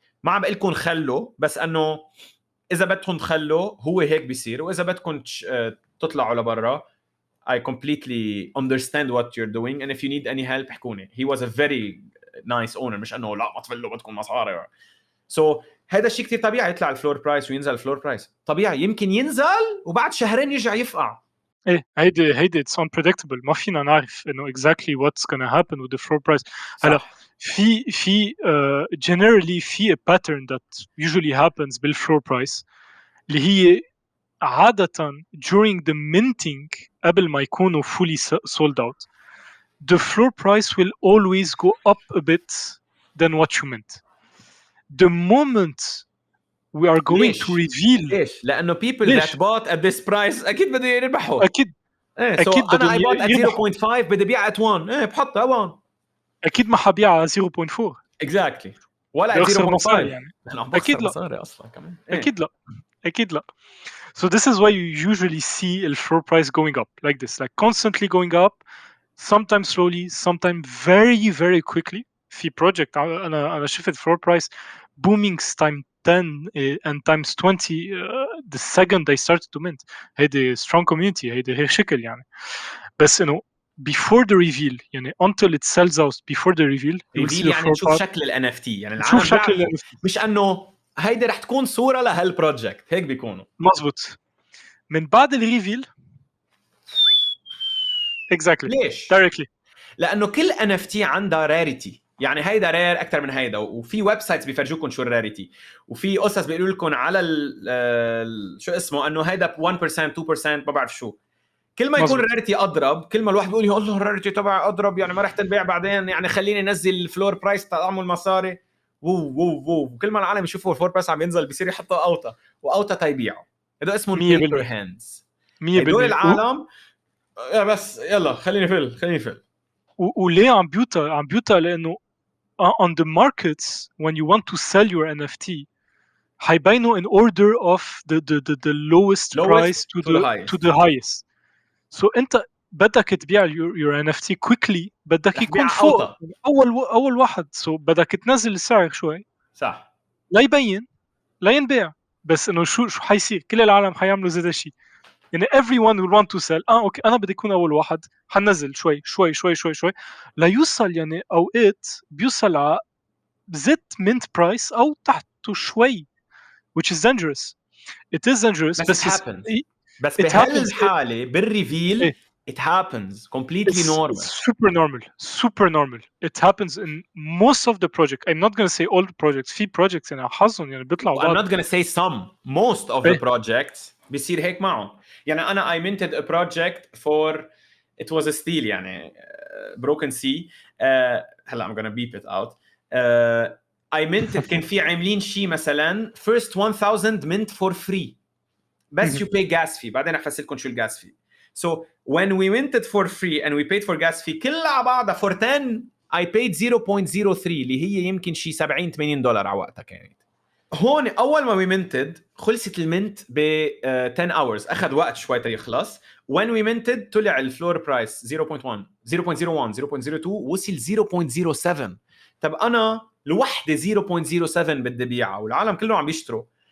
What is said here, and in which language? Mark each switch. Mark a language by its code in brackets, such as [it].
[ar] ما عم بقول لكم خلوا بس انه اذا بدكم تخلوا هو هيك بيصير واذا بدكم تطلعوا لبرا [en] I completely understand what you're doing and if you need any help [ar] احكوني. [en] He was a very nice owner [ar] مش انه لا ما تفلوا بدكم مصاري. So هذا الشيء كتير طبيعي يطلع الفلور برايس وينزل الفلور برايس طبيعي يمكن ينزل وبعد شهرين يرجع يفقع. ايه هيدي [en] it's unpredictable [ar] ما فينا نعرف انه [en] exactly what's gonna happen with the floor price. [ar] هلا في [en] generally في a pattern that usually happens بالfloor price [ar] اللي هي عادة [en] during the minting [ar] قبل ما يكونوا [en] fully sold out the floor price will always go up a bit than what you mint. The moment we are going to reveal [ar] ليش؟ لأنه [en] people that bought at this price [ar] أكيد بده يربحوا. أكيد [en] so أنا I bought at 0.5 [ar] بدي بيع [en] at 1 بحطها 1 [ar] أكيد ما حبيعها 0.4 [en] exactly [ar] ولا [en] at 0.5 [ar] يعني. أكيد لا مصاري أصلا كمان. أكيد لا. [en] So this is why you usually see the floor price going up like this, like constantly going up, sometimes slowly, sometimes very very quickly. في project [ar] أنا شفت [en] floor price booming time 10 and times 20 the second they started to mint. [ar] هيدي [en] strong community [ar] هيدي شكل يعني. بس إنه [en] before the reveal يعني until it sells out before the reveal you will see the [ar] يعني نشوف شكل ال NFT يعني نشوف شكل ال NFT مش انه هيدي رح تكون صوره لهالبروجكت هيك بيكونوا مزبوط. من بعد الريفيل [en] exactly [ar] ليش؟ [en] directly [ar] لانه كل NFT عندها راريتي يعني هيدا رير اكثر من هيدا وفي ويب سايتس بيفرجوكم شو الراريتي وفي قصص بيقولوا لكم على شو اسمه انه هيدا 1% 2% ما بعرف شو. كل ما يكون الراريتي اضرب كل ما الواحد بيقول يا الله الراريتي تبعي اضرب يعني ما رح تنبيع بعدين يعني خليني انزل الفلور برايس تعمل مصاري وكل ما العالم يشوفوا الفلور برايس عم ينزل بيصير يحطوا اوتا واوتا تيبيعوا. هذا اسمه بيبر هاندز. هدول العالم بس يلا خليني فل وليه عم بيوتا لانه [en] on the markets when you want to sell your NFT [ar] حيبينوا [en] in order of the lowest price to the highest. [ar] So انت بدك تبيع [en] your NFT quickly، [ar] بدك يكون فوق اول واحد. So بدك تنزل السعر شوي صح لا يبين لا ينباع. بس انه شو حيصير؟ كل العالم حيعملوا زي الشيء. [en] يعني everyone will want to sell. [ar] اوكي انا بدي اكون اول واحد، حنزل شوي شوي شوي شوي شوي ليوصل. يعني اوقات بيوصل على زيت mint price او تحته شوي، [en] which is dangerous. It is dangerous. [ar] بس بهالحالة بالريفيل [en] it happens completely normal. It's super normal. It happens in most of the projects. I'm not going to say all the projects. [ar] في projects يعني حظهم يعني بيطلعوا بعض. [en] I'm not going to say some. Most of the projects [ar] بيصير هيك معهم. يعني أنا [en] I minted a project for it was a steal يعني broken sea. هلا I'm going to beep it out. I minted [ar] كان في عاملين شيء مثلا [en] first 1000 mint for free. بس you pay gas fee. [ar] بعدين أحفظ لكم شو الgas fee. [en] So when we minted for free and we paid for gas fee [ar] كلها على بعضها [en] for 10 I paid 0.03 [ar] اللي هي يمكن شي $70-80 على وقتها كانت. هون اول ما [en] we minted [ar] خلصت المنت ب [en] 10 hours، [ar] اخذ وقت شوي تيخلص. [en] when we minted [ar] طلع الفلور برايس 0.1 0.01 0.02 وصل 0.07. طب انا لوحدي 0.07 بدي بيعها والعالم كلهم عم يشتروا.